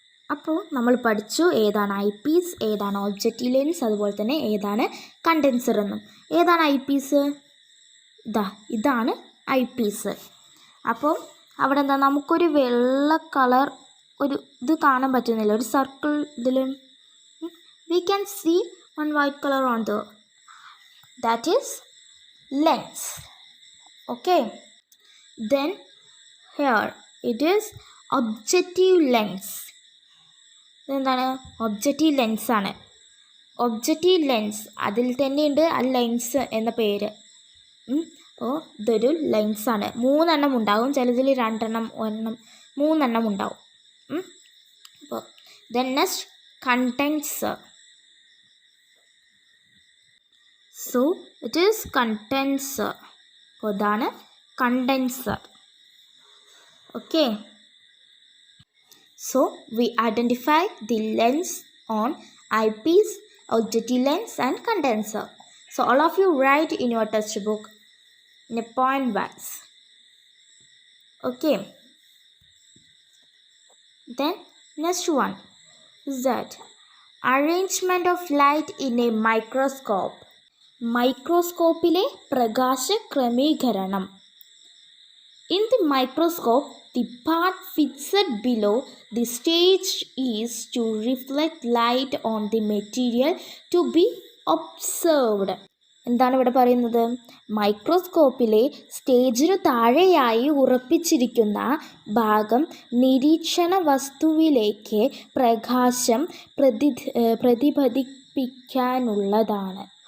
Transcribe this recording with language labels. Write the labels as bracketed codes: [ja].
[ml] അപ്പോൾ നമ്മൾ പഠിച്ചു ഏതാണ് ഐ പീസ്, ഏതാണ് ഒബ്ജക്റ്റീവ് ലെൻസ്, അതുപോലെ തന്നെ ഏതാണ് കണ്ടൻസർ എന്നും. ഏതാണ് ഐ പീസ്? ഇതാണ് ഐ പീസ്. അപ്പോൾ അവിടെ എന്താ നമുക്കൊരു വെള്ള കളർ ഒരു ഇത് കാണാൻ പറ്റുന്നില്ല, ഒരു സർക്കിൾ ഇതിൽ. [en] We can see one white color on the, that is lens. Okay, then here it is objective lens. [ml] ഇതെന്താണ്? ഒബ്ജക്റ്റീവ് ലെൻസാണ്. ഒബ്ജക്റ്റീവ് ലെൻസ് അതിൽ തന്നെയുണ്ട് ആ ലെൻസ് എന്ന പേര്. അപ്പോൾ ഇതൊരു ലെൻസാണ്. 3 എണ്ണം ഉണ്ടാകും, ചിലതിൽ 2 എണ്ണം, 1 എണ്ണം, 3 എണ്ണം ഉണ്ടാവും. [en] അപ്പോൾ then next condenser. So it is condenser. [ml] അപ്പോൾ ഇതാണ് condenser. [en] Okay. So we identify the lens on eyepiece, objective lens and condenser. So all of you write in your textbook in a point wise. Okay. Then next one is that arrangement of light in a microscope. [ml] മൈക്രോസ്കോപ്പിലെ പ്രകാശ ക്രമീകരണം. [en] In the microscope, the part fixed below the stage is to reflect light on the material to be observed. [ml] എന്താണ് ഇവിടെ പറയുന്നത്? മൈക്രോസ്കോപ്പിലെ സ്റ്റേജിനു താഴെയായി ഉറപ്പിച്ചിരിക്കുന്ന ഭാഗം നിരീക്ഷണ വസ്തുവിലേക്ക് പ്രകാശം പ്രതിഫലിപ്പിക്കാനുള്ളതാണ്.